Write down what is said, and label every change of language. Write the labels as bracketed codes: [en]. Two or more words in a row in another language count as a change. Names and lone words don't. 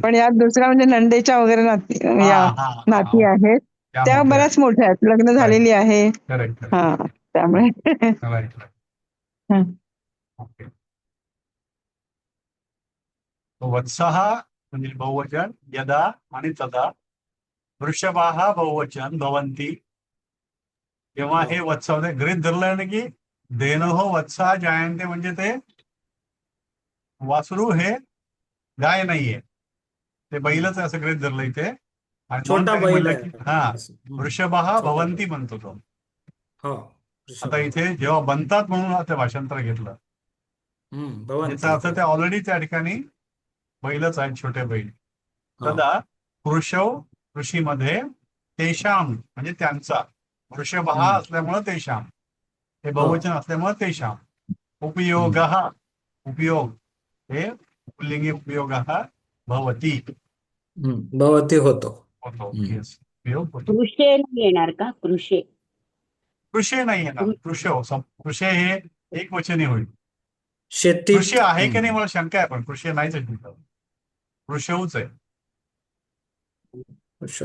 [mr] पण यात दुसरा म्हणजे नंदेच्या वगैरे हा या हा नाती हा आहेत, त्या त्या मोठ्या बऱ्याच मोठ्या आहेत, लग्न राईट झालेली आहे. करेक्ट हा, करेक्ट त्यामुळे [en] right right [mr] हं. ओके. वत्सः म्हणजे बहुवचन, यदा आणि तदा. वृषभाः बहुवचन भवन्ति. जेव्हा हे वत्सव गृहीत धरलं ना की [sa] धेनोः वत्सः जायन्ते [mr] म्हणजे ते वासरू हे गाय नाहीये, ते बैलच आहे असं गृहीत धरलं इथे. आणि म्हणून छोटा त्यांनी बैल म्हणलं आहे. की हा हम्म. वृषभाः छोटा भवन्ति बैल. म्हणतो तो. हो आता इथे जेव्हा बनतात म्हणून आता भाषांतर घेतलं, भवंती याचा अर्थ ते ऑलरेडी त्या ठिकाणी बैलच आहेत, छोटे बैल. हो. [sa] तदा कृषव [mr] कृषीमध्ये तेषाम म्हणजे त्यांचा, वृषभः हम्म. असल्यामुळं तेषाम, हे हो. बहुवचन असल्यामुळं तेषाम. उपयोग उपयोग हे पुल्लिंगी [sa] उपयोगः भवति [mr] भवती होतो. होतो. हम्म. येस उपयोग होतो. कृषे नाही येणार का? कृषे. कृषे नाही येणार, [sa] कृषव कृषे [mr] हे एक वचनी होईल. शेतीत. कृषी आहे की नाही मला शंका आहे, पण कृषी नाहीच आहे तिथं. कृषवच आहे, कृषव.